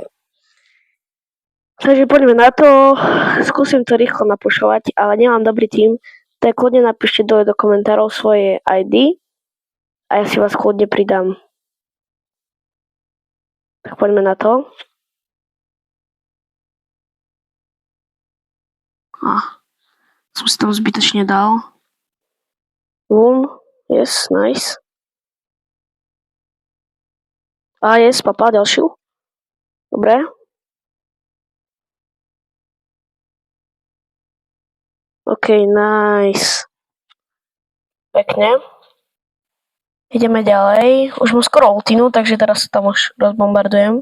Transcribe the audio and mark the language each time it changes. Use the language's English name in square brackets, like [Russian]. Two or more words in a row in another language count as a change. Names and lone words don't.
[Slovak] Takže poďme na to, skúsim to rýchlo napušovať, ale nemám dobrý tým, tak kľudne napíšte dole do komentárov svoje ID a ja si vás kľudne pridám. Tak poďme na to. Som si tam zbytočne dal. [English] Boom, yes, nice. [Slovak] A yes, papá, ďalšiu. Dobre. [English] OK, nice. [Slovak] Pekne. Ideme ďalej. Už mám skoro ultinu, takže teraz sa tam už rozbombardujem.